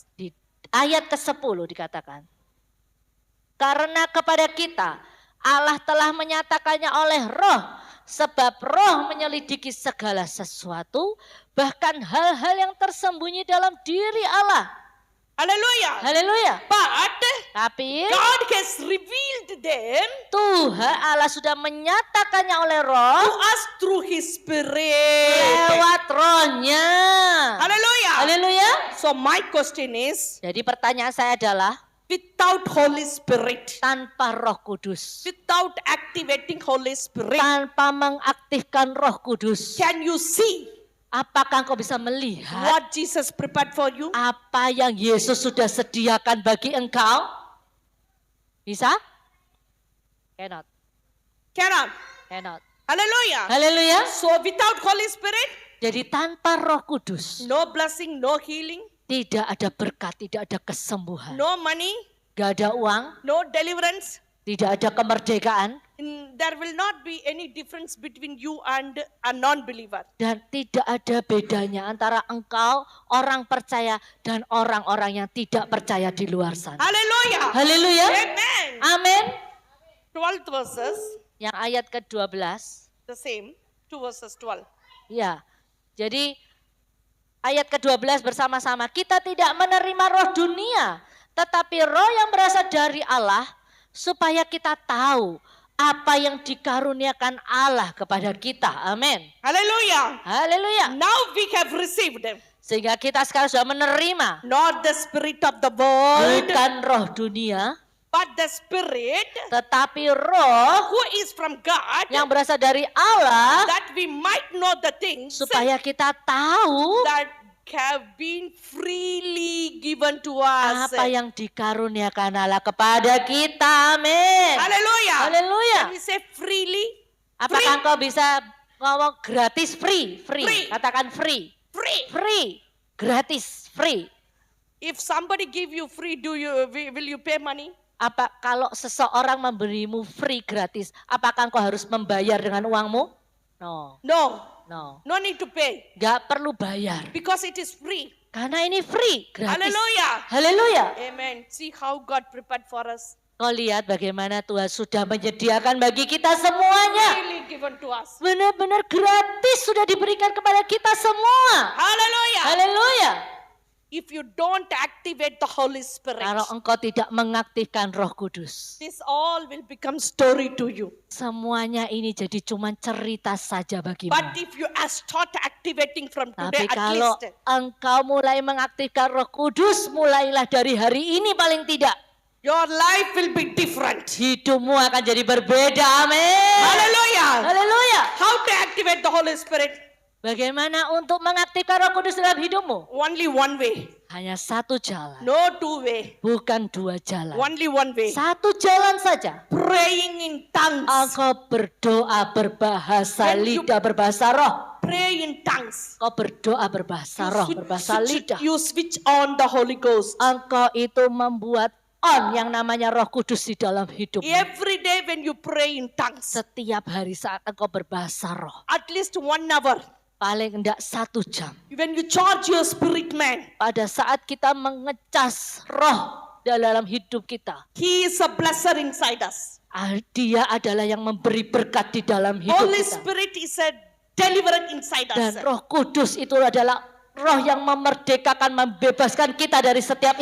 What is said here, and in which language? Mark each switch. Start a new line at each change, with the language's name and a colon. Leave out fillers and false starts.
Indonesian: Di ayat ke-10 dikatakan. Karena kepada kita Allah telah menyatakannya oleh Roh, sebab Roh menyelidiki segala sesuatu, bahkan hal-hal yang tersembunyi dalam diri Allah.
English: hallelujah.
Indonesian: Haleluya.
English: But
Indonesian: Tapi
English: God has revealed them
Indonesian: Tuhan Allah sudah menyatakannya oleh Roh
English: to us through His Spirit.
Indonesian: lewat Rohnya.
English: Hallelujah.
Indonesian: Haleluya.
English: So my question is,
Indonesian: Jadi pertanyaan saya adalah,
English: without Holy Spirit,
Indonesian: tanpa Roh Kudus,
English: without activating Holy Spirit,
Indonesian: tanpa mengaktifkan Roh Kudus,
English: can you see
Indonesian: apakah engkau bisa melihat
English: what Jesus prepared for you?
Indonesian: apa yang Yesus sudah sediakan bagi engkau? Bisa?
English: Cannot. Cannot. Cannot. Hallelujah.
Indonesian: Haleluya.
English: So without Holy Spirit,
Indonesian: Jadi tanpa Roh Kudus,
English: no blessing, no healing,
Indonesian: tidak ada berkat, tidak ada kesembuhan,
English: no money,
Indonesian: gak ada uang,
English: no deliverance.
Indonesian: tidak ada kemerdekaan,
English: There will not be any difference between you and a non-believer.
Indonesian: dan tidak ada bedanya antara engkau, orang percaya, dan orang-orang yang tidak percaya di luar sana.
English: Hallelujah.
Indonesian: Haleluya.
English: Amen.
Indonesian: Amin.
English: 12th verses,
Indonesian: Yang ayat ke-12.
English: the same, 2 verses 12.
Indonesian: Ya, jadi ayat ke-12 bersama-sama. Kita tidak menerima roh dunia, tetapi roh yang berasal dari Allah, supaya kita tahu apa yang dikaruniakan Allah kepada kita. Amin.
English: Hallelujah.
Indonesian: Haleluya.
English: Now we have received them,
Indonesian: Sehingga kita sekarang sudah menerima
English: not the spirit of the world,
Indonesian: bukan roh dunia,
English: but the spirit
Indonesian: tetapi roh
English: who is from God,
Indonesian: yang berasal dari Allah,
English: that we might know the things
Indonesian: supaya kita tahu
English: that have been freely given to us.
Indonesian: apa yang dikaruniakan Allah kepada kita. Amin.
English: Hallelujah.
Indonesian: Haleluya.
English: Can we say freely?
Indonesian: Apakah engkau bisa ngomong gratis, free?
English: Free.
Indonesian: Katakan free.
English: Free. Free. Gratis, free. If somebody give you free, will you pay money?
Indonesian: Apa kalau seseorang memberimu free gratis, apakah engkau harus membayar dengan uangmu?
English: No. No. No. No need to pay
Indonesian: Gak perlu bayar.
English: because it is free.
Indonesian: Karena ini free, gratis.
English: Hallelujah.
Indonesian: Haleluya.
English: Amen. See how God prepared for us.
Indonesian: Kau lihat bagaimana Tuhan sudah menyediakan bagi kita semuanya.
English: Freely given to us.
Indonesian: Benar-benar gratis sudah diberikan kepada kita semua.
English: Hallelujah.
Indonesian: Haleluya.
English: If you don't activate the Holy Spirit,
Indonesian: Kalau engkau tidak mengaktifkan Roh Kudus,
English: this all will become story to you.
Indonesian: semuanya ini jadi cuma cerita saja bagimu.
English: But if you start activating from today
Indonesian: Tapi
English: at
Indonesian: kalau
English: least,
Indonesian: engkau mulai mengaktifkan Roh Kudus, mulailah dari hari ini paling tidak,
English: your life will be different.
Indonesian: hidupmu akan jadi berbeda. Amin.
English: Hallelujah.
Indonesian: Haleluya.
English: How to activate the Holy Spirit?
Indonesian: Bagaimana untuk mengaktifkan Roh Kudus dalam hidupmu?
English: Only one way.
Indonesian: Hanya satu jalan,
English: No two way.
Indonesian: bukan dua jalan.
English: Only one way.
Indonesian: Satu jalan saja.
English: Praying in tongues.
Indonesian: Engkau berdoa berbahasa
English: When you-
Indonesian: lidah, berbahasa roh.
English: Pray in tongues.
Indonesian: Kau berdoa berbahasa roh, berbahasa lidah.
English: You switch on the Holy Ghost.
Indonesian: Engkau itu membuat on yang namanya Roh Kudus di dalam hidupmu.
English: Every day when you pray in tongues,
Indonesian: Setiap hari saat engkau berbahasa roh,
English: at least 1 hour.
Indonesian: paling enggak 1 jam.
English: When you charge your spirit man,
Indonesian: Pada saat kita mengecas roh dalam hidup kita,
English: he is a blesser inside us.
Indonesian: Dia adalah yang memberi berkat di dalam hidup
English: Holy
Indonesian: kita.
English: Spirit is a deliverer inside
Indonesian: Dan
English: us.
Indonesian: Roh Kudus itu adalah roh yang memerdekakan, membebaskan kita dari setiap